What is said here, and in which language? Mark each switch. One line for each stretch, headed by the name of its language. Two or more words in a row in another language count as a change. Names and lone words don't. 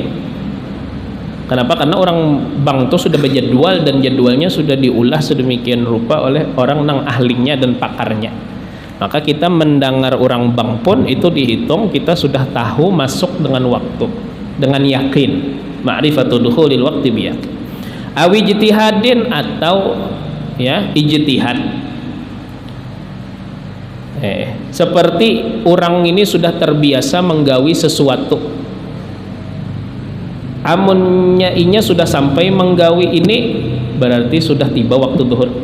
Indonesian: Kenapa?
Banjar: Karena orang bank itu sudah berjadwal dan jadwalnya sudah diulah sedemikian rupa oleh orang nang ahlinya dan pakarnya.
Indonesian: Maka kita mendengar orang bank pun itu dihitung kita sudah tahu masuk dengan waktu, dengan yakin.
Arabic: معرفة دخول الوقت بيقين. أو اجتهاد,
Indonesian: atau ya ijtihad.
Banjar: Seperti orang ini sudah terbiasa menggawi sesuatu, amunnya inya sudah sampai menggawi ini berarti sudah tiba waktu zuhur.